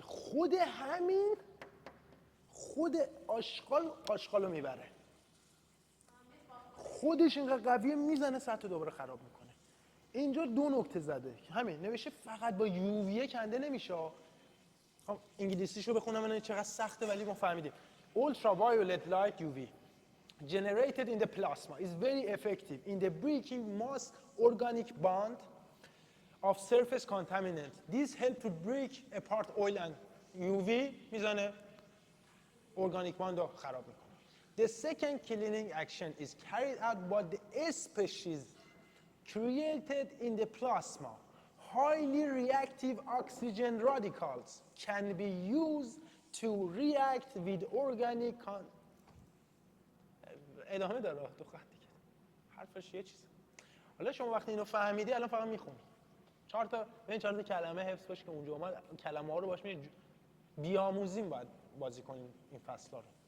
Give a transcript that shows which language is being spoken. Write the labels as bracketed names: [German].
[Persian] خود همین خود آشغالو میبره. خودش اینقدر قویه میزنه سطح دوباره خراب میکنه. اینجا دو نکته زده همین نوشته فقط با یوویه کنده نمیشه. انگلیسیشو بخونم من چقدر سخته ولی ما فهمیدیم. [English] Ultraviolet light UV generated in the plasma is very effective in the breaking most organic bond of surface contaminant. These help to break apart oil and UV [Persian] میزنه [English] organic bond [Persian] رو خراب میکنه. [English] The second cleaning action is carried out by the species created in the plasma. Highly reactive oxygen radicals can be used to react with organic [Persian] ادامه داره تو خط دیگه. حرفش یه چیزه. حالا شما وقتی اینو فهمیدی الان فقط میخونی. 4 تا کلمه حفظ باش که اونجا اومد کلمه ها رو باش بیاموزیم باید بازی کنیم این فصل‌ها رو.